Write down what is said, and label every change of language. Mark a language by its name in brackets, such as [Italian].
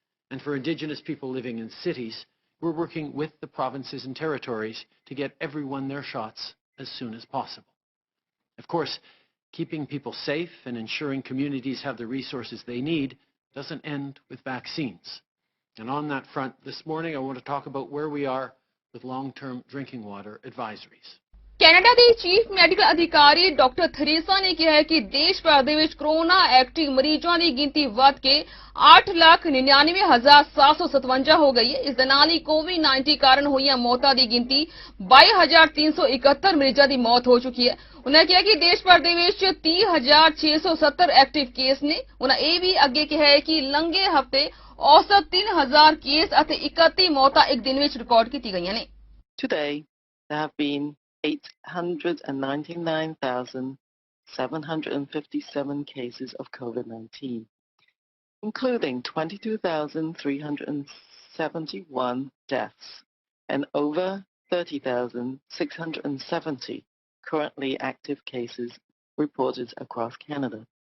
[English] And for Indigenous people living in cities, we're working with the provinces and territories to get everyone their shots as soon as possible. Of course, keeping people safe and ensuring communities have the resources they need doesn't end with vaccines. And on that front, this morning I want to talk about where we are with long-term drinking water advisories. [Punjabi] Canada ਦੀ chief medical ਅਧਿਕਾਰੀ doctor ਥਰੀਸਾ ਨੇ ਕਿਹਾ ਹੈ ਕਿ ਦੇਸ਼ ਭਰ ਦੇ ਵਿੱਚ corona active ਮਰੀਜ਼ਾਂ ਦੀ ਗਿਣਤੀ ਵੱਧ ਕੇ 8,99,757 ਹੋ ਗਈ ਹੈ। ਇਸ ਦੇ ਨਾਲ ਹੀ ਕੋਵਿਡ-19 ਕਾਰਨ ਹੋਈਆਂ ਮੌਤਾਂ ਦੀ ਗਿਣਤੀ 22,371 ਮਰੀਜ਼ਾਂ ਦੀ ਮੌਤ ਹੋ ਚੁੱਕੀ ਹੈ। ਉਹਨਾਂ ਕਿਹਾ ਕਿ ਦੇਸ਼ ਭਰ ਦੇ ਵਿੱਚ 30,670 ਐਕਟਿਵ ਕੇਸ ਨੇ। ਉਹਨਾਂ ਇਹ ਵੀ ਅੱਗੇ ਕਿਹਾ ਹੈ ਕਿ ਲੰਘੇ ਹਫ਼ਤੇ ਔਸਤ 3,000 ਕੇਸ ਅਤੇ 31 ਮੌਤਾਂ ਇੱਕ ਦਿਨ ਵਿੱਚ ਰਿਕਾਰਡ ਕੀਤੀ ਗਈਆਂ ਨੇ। [English] Today, there have been 899,757 cases of COVID-19, including 22,371 deaths and over 30,670 currently active cases reported across Canada.